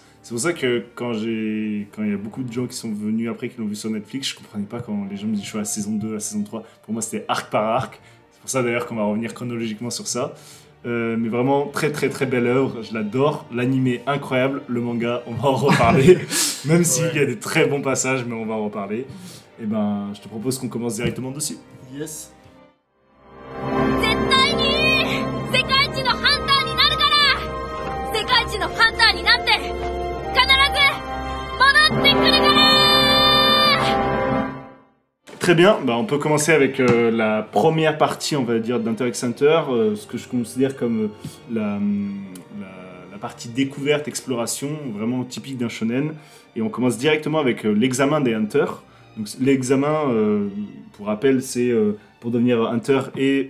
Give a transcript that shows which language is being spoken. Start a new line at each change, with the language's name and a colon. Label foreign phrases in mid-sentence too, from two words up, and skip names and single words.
French: C'est pour ça que quand il y a beaucoup de gens qui sont venus après, qui l'ont vu sur Netflix, je comprenais pas quand les gens me disaient je suis à la saison 2, à la saison 3. Pour moi, c'était arc par arc. C'est pour ça d'ailleurs qu'on va revenir chronologiquement sur ça. Mais vraiment très très très belle œuvre, je l'adore. L'animé incroyable, le manga, on va en reparler. Même s'il y a des très bons passages, mais on va en reparler. Et ben, je te propose qu'on commence directement dessus. Yes.
Japanese: 絶対に世界一のハンターになるから世界一のハンターになって必ず戻ってくるから
French: Très bien, bah on peut commencer avec la première partie, on va dire, d'Hunter x Hunter, ce que je considère comme la partie découverte, exploration, vraiment typique d'un shonen. Et on commence directement avec l'examen des hunters. Donc l'examen, pour rappel, c'est pour devenir hunter et...